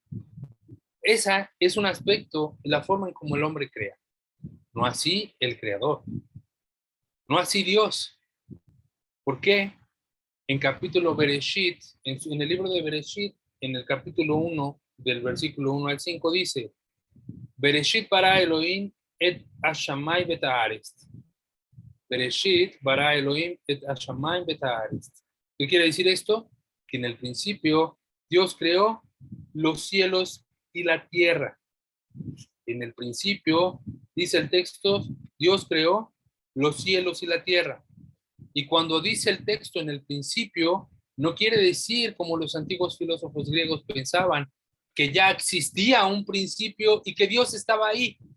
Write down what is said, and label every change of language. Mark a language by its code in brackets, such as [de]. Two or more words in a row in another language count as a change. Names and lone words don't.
[es] Esa es un aspecto de la forma en cómo el hombre crea, no así el creador, no así Dios. ¿Por qué? En capítulo Bereshit, en el libro de Bereshit, en el capítulo 1, del versículo 1 al 5, dice: [he] בראשית ברא אלהים את השמים ואת הארץ. בראשית ברא אלהים את השמים ואת הארץ. [es] ¿Qué quiere decir esto? Que en el principio Dios creó los cielos y la tierra. En el principio, dice el texto, Dios creó los cielos y la tierra. Y cuando dice el texto en el principio, no quiere decir, como los antiguos filósofos griegos pensaban, que ya existía un principio y que Dios estaba ahí.